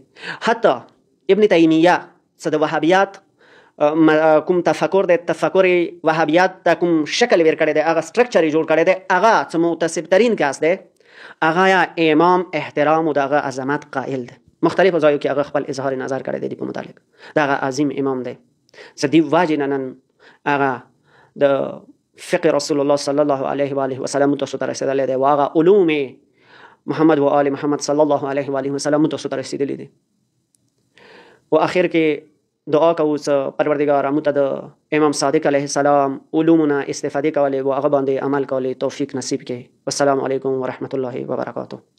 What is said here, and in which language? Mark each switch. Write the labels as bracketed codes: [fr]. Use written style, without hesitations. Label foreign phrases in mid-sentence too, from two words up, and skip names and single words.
[ps] حتی ابن تیمیه چې د وهابیت کوم تفکر دی، تفکر وهابیت ته کوم شکل ورکړی دی، هغه سټرکچر یې جوړ کړی دی، هغه چې متعصب ترین کس دی، هغه امام احترام و دغه عظمت قائل دی. مختلف ځایو کې هغه خپل اظهار نظر کړی دی په متعلق دغه عظیم امام دی چې دی وجې نه نن هغه د فقه رسول الله [ar] صلی الله علیه و آله و سلم [ps] تاسو ته رسیدلی دی و هغه علوم محمد و آل محمد [ar] صلی الله علیه و آله و سلم [ps] تاسو ته رسیدلی دی. و اخر کې دعا کوو چې پروردګار موږ ته د امام صادق [ar] علیه السلام [ps] علومونه استفاده کولې و هغه باندې عمل کولې توفیق نصیب کړي. [ar] والسلام علیکم ورحمة الله وبرکاته.